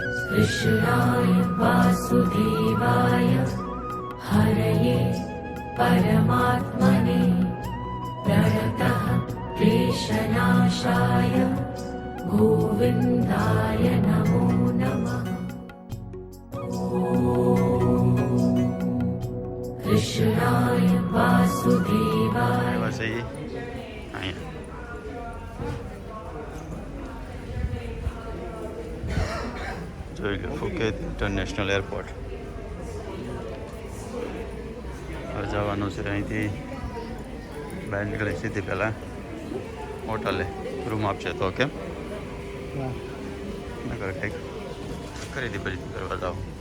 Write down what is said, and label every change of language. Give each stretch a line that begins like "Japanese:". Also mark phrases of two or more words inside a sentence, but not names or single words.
Sanskrit: कृष्णाय वासुदेवाय हरये परमात्मने प्रणतः क्लेशनाशाय गोविन्दाय नमो नमः। कृष्णाय वासुदेवाय
Gujarati: જોઈ લો ફુકેત ઇન્ટરનેશનલ એરપોર્ટ. હવે જવાનું છે અહીંથી બહાર નીકળે સીધી પહેલાં હોટલે રૂમ આપશે તો કેમ નગર કંઈક ખરીદી બરીદી કરવા જાઓ.